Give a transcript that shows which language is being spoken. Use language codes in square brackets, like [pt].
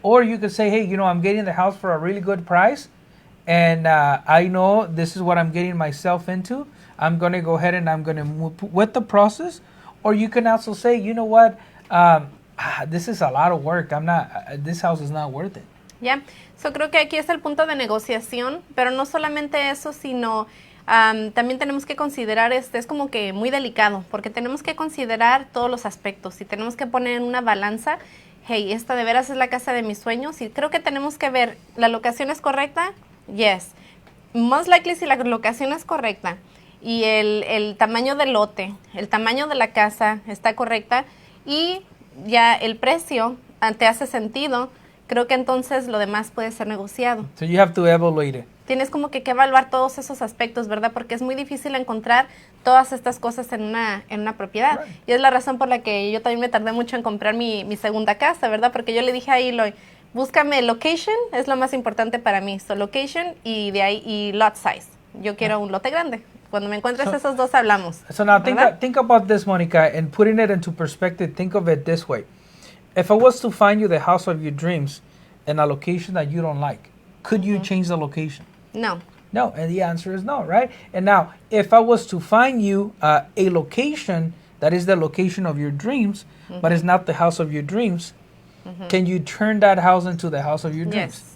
[en] Or you could say, hey, I'm getting the house for a really good price, and I know this is what I'm getting myself into. I'm going to go ahead and I'm going to move with the process. Or you can also say, you know what, this is a lot of work. This house is not worth it. [es] Yeah, so creo que aquí es el punto de negociación, pero no solamente eso, sino también tenemos que considerar, es como que muy delicado, porque tenemos que considerar todos los aspectos y tenemos que poner en una balanza, hey, esta de veras es la casa de mis sueños, y creo que tenemos que ver, ¿la locación es correcta? Yes. Most likely si la locación es correcta y el tamaño del lote, el tamaño de la casa está correcta y ya el precio te hace sentido, creo que entonces lo demás puede ser negociado. [en] So you have to evaluate it. [es] Tienes como que evaluar todos esos aspectos, ¿verdad? Porque es muy difícil encontrar todas estas cosas en una propiedad. Right. Y es la razón por la que yo también me tardé mucho en comprar mi segunda casa, ¿verdad? Porque yo le dije a Eloy, búscame location, es lo más importante para mí. So location y de ahí y lot size. Yo quiero un lote grande. Cuando me encuentres esos dos hablamos. [en] So now think about this, Monica, and putting it into perspective, think of it this way. If I was to find you the house of your dreams in a location that you don't like, could you change the location? No. No, and the answer is no, right? And now, if I was to find you a location that is the location of your dreams, but it's not the house of your dreams, can you turn that house into the house of your dreams?